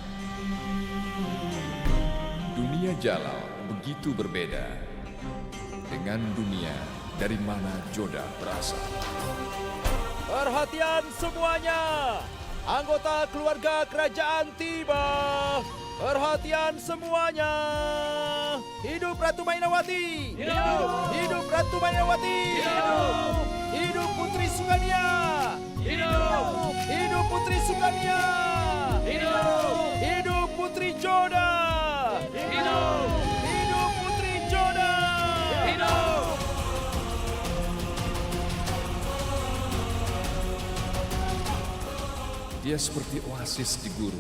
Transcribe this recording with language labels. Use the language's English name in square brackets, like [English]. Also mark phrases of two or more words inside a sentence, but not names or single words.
[Indonesian] Dunia Jalal begitu berbeda dengan dunia dari mana Joda berasal. Perhatian semuanya! Anggota keluarga kerajaan tiba! Perhatian semuanya! Hidup Ratu Mainawati! Hidup! Hidup Ratu Mainawati! Hidup! Hidup Putri Sukania! Hidup! Hidup Putri Sukania! Hidup! Hidup Putri Joda! Hidup! Hidup Putri Joda! Hidup! Dia seperti oasis di gurun.